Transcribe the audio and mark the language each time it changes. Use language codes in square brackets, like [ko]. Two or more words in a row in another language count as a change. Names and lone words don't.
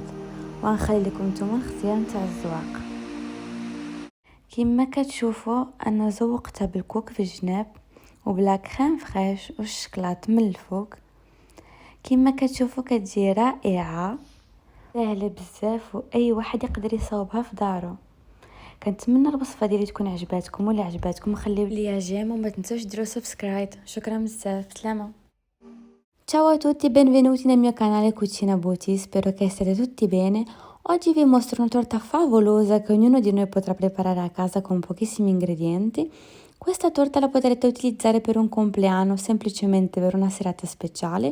[ar] وغنخلي لكم نتوما الاختيار نتاع الذواق. كما كتشوفوا انا زوقتها بالكوك في الجناب وبلا [fr] crème fraîche [ar] والشكلاط من الفوق. كما كتشوفوا كتجي رائعه سهله بزاف واي واحد يقدر يصاوبها في دارو. كنتمنى الوصفه ديالي تكون عجباتكم، ولا عجباتكم خليو لي جيم وما تنسوش ديروا سبسكرايب. شكرا بزاف، سلامه. [it] Ciao a tutti e benvenuti nel mio canale Cucina Beauty, spero che siate tutti bene. Oggi vi mostro una torta favolosa che ognuno di noi potrà preparare a casa con pochissimi ingredienti. Questa torta la potrete utilizzare per un compleanno, semplicemente per una serata speciale.